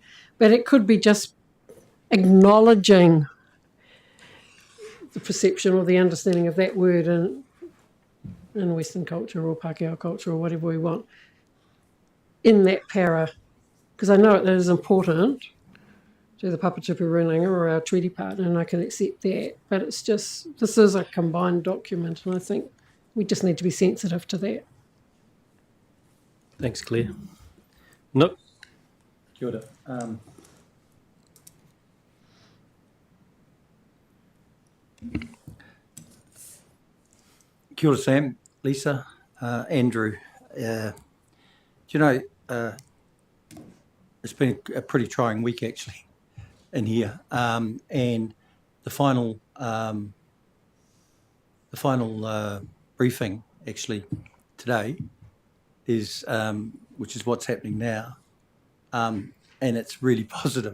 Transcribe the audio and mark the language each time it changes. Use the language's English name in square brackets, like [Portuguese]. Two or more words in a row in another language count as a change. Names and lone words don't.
[English] But it could be just acknowledging the perception or the understanding of that word in Western culture or Pākehā culture or whatever we want in that para, because I know it is important to the Papatupu Runanga or our treaty partner, and I can accept that. But it's just, this is a combined document, and I think we just need to be sensitive to that. Thanks, Claire. Nope. [Māori] Kia ora. Kia ora, Sam, Lisa, Andrew. [English] Do you know, it's been a pretty trying week actually in here, and the final briefing actually today is, which is what's happening now, and it's really positive.